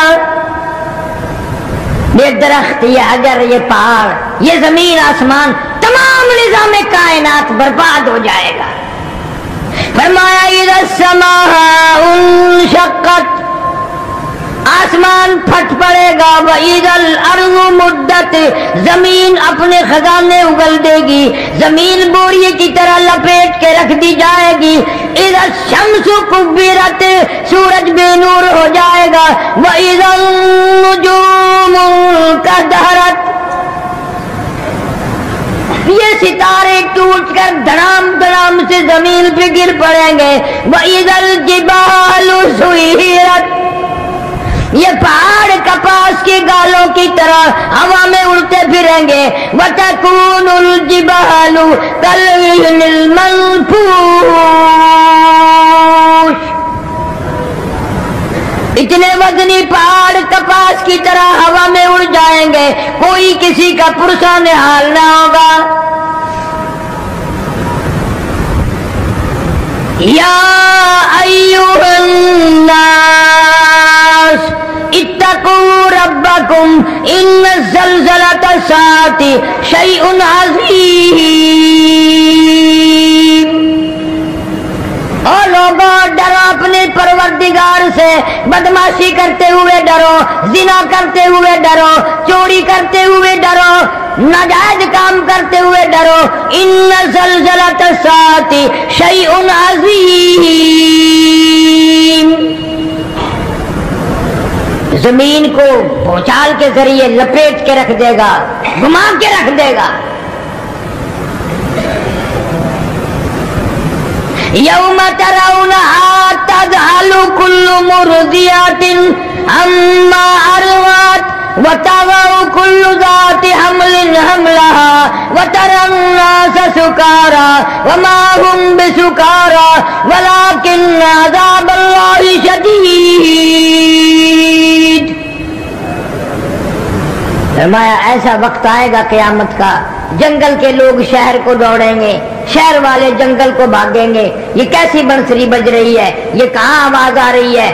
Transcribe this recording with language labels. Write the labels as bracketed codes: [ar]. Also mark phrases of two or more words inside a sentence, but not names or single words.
[hi] ये दरख्त, ये अगर, ये पहाड़, ये जमीन आसमान, तमाम निजाम कायनात बर्बाद हो जाएगा। फरमाया [ar] إذا السماء انشقت, [hi] आसमान फट पड़ेगा, [ar] وإذا الأرض مدت, [hi] जमीन अपने खजाने उगल देगी, जमीन बोरिए की तरह लपेट के रख दी जाएगी। [ar] إذا الشمس كورت, [hi] सूरज बेनूर हो जाएगा, [ar] وإذا النجوم انكدرت, [hi] ये सितारे टूटकर धड़ाम धड़ाम से जमीन पे गिर पड़ेंगे। [ar] وإذا الجبال سيرت, [hi] ये पहाड़ कपास के गालों की तरह हवा में उड़ते फिरेंगे। [ar] وتكون الجبال كالمنفوش, [hi] इतने वजनी पहाड़ कपास की तरह हवा में उड़ जाएंगे, कोई किसी का पुरसा निहाल ना होगा। [ar] يا أيها الناس اتقوا ربكم إن زلزلة الساعة شيء عظيم. [hi] ओ लोगों, डरो अपने परवरदिगार से, बदमाशी करते हुए डरो, जिना करते हुए डरो, चोरी करते हुए डरो, नाजायज काम करते हुए डरो। [ar] إن زلزلة الساعة شيء عظيم, [hi] जमीन को भूचाल के जरिए लपेट के रख देगा, घुमा के रख देगा। [ar] يوم ترونها تذهل كل مرضعة عما أرضعت وتضع كل ذات حمل حملها وترى الناس سكارى وما هم بسكارى ولكن عذاب الله شديد. [hi] फरमाया ऐसा वक्त आएगा क़यामत का, जंगल के लोग शहर को दौड़ेंगे, शहर वाले जंगल को भागेंगे। ये कैसी बंसरी बज रही है, ये कहाँ आवाज आ रही है?